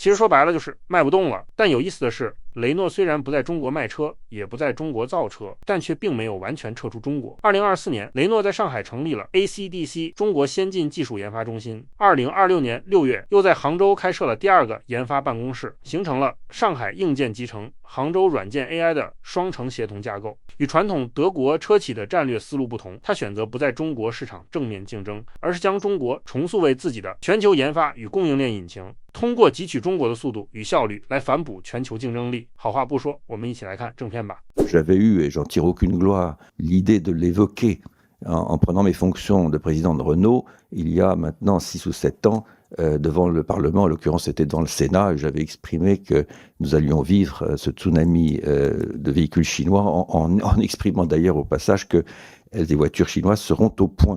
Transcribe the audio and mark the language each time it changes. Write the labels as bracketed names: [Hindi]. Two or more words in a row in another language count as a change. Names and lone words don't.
[Chinese] 其实说白了就是卖不动了。但有意思的是，雷诺虽然不在中国卖车，也不在中国造车，但却并没有完全撤出中国。2024年，雷诺在上海成立了 ACDC 中国先进技术研发中心。2026年6月，又在杭州开设了第二个研发办公室，形成了上海硬件集成、杭州软件 AI 的双城协同架构。与传统德国车企的战略思路不同，他选择不在中国市场正面竞争，而是将中国重塑为自己的全球研发与供应链引擎，通过汲取中国的速度与效率来反哺全球竞争力。好话不说，我们一起来看正片吧。 [French] J'avais eu, et j'en tire aucune gloire, l'idée de l'évoquer en prenant mes fonctions de président de Renault il y a maintenant 6 ou 7 ans devant le Parlement, en l'occurrence c'était devant le Sénat, et j'avais exprimé que nous allions vivre ce tsunami de véhicules chinois en exprimant d'ailleurs au passage que les voitures chinoises seront au point.